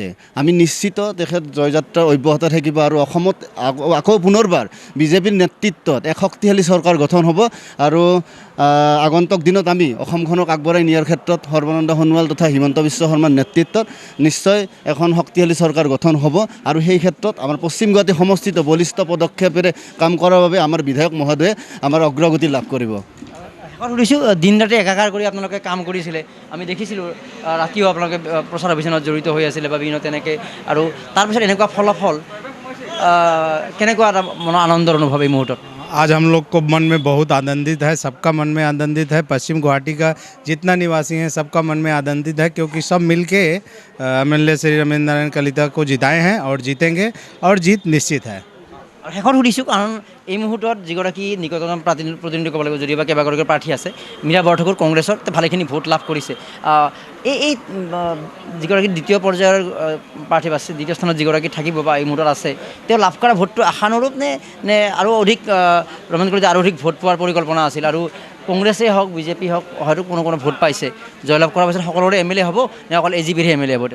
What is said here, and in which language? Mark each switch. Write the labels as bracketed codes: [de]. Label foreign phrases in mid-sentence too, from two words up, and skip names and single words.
[as] আমি নিশ্চিত তেখেত জয়যাত্ৰা অব্যাহত থাকিব আৰু অসমত আকৌ পুনৰবাৰ বিজেপিৰ নেতৃত্বত এক শক্তিশালী চৰকাৰ গঠন হ'ব আৰু আগন্তুক দিনত আমি অসমখনক আগবঢ়াই নিয়াৰ ক্ষেত্ৰত সৰ্বানন্দ সোণোৱাল তথা হিমন্ত বিশ্ব শৰ্মাৰ নেতৃত্বত নিশ্চয় এখন শক্তিশালী চৰকাৰ গঠন হ'ব আৰু সেই ক্ষেত্ৰত আমাৰ পশ্চিম গুৱাহাটী সমষ্টিত বলিষ্ঠ পদক্ষেপেৰে কাম কৰাৰ বাবে আমাৰ বিধায়ক মহোদয়ে আমাৰ অগ্ৰগতি লাভ কৰিব। সুধিছোঁ, দিন ৰাতি একাকাৰ কৰি আপোনালোকে কাম কৰিছিলে, আমি দেখিছিলোঁ ৰাতিও আপোনালোকে প্ৰচাৰ অভিযানত জড়িত হৈ আছিলে বা বিভিন্ন তেনেকৈ, আৰু তাৰপিছত এনেকুৱা ফলাফল কেনেকুৱা এটা মনৰ আনন্দৰ অনুভৱ এই মুহূৰ্তত? [hi] आज हम लोग को मन में बहुत आनंदित है, सबका मन में आनंदित है। पश्चिम गुवाहाटी का जितना निवासी हैं सबका मन में आनंदित है क्योंकि सब मिलके एमएलए श्री रमेंद्र नारायण कलिता को जिताए हैं और जीतेंगे और जीत निश्चित है। [as] আৰু শেষত সুধিছোঁ, কাৰণ এই মুহূৰ্তত যিগৰাকী নিকটতম প্ৰতিনিধি ক'ব লাগিব, যদিও বা কেইবাগৰাকী প্ৰাৰ্থী আছে, মীৰা বৰঠাকুৰ কংগ্ৰেছৰ ভালেখিনি ভোট লাভ কৰিছে। এই যিগৰাকী দ্বিতীয় পৰ্যায়ৰ প্ৰাৰ্থী আছে, দ্বিতীয় স্থানত যিগৰাকী থাকিব বা এই মুহূৰ্তত আছে, তেওঁ লাভ কৰা ভোটটো আশানুৰূপ নে আৰু অধিক ৰমেন্দ্ৰ কলিতা আৰু অধিক ভোট পোৱাৰ পৰিকল্পনা আছিল আৰু কংগ্ৰেছেই হওক বিজেপি হওক হয়তো কোনো ভোট পাইছে, জয়লাভ কৰাৰ পাছত সকলোৰে এমএলএ হ'ব নে অকল এজিপিৰহে এমএলএ হ'ব?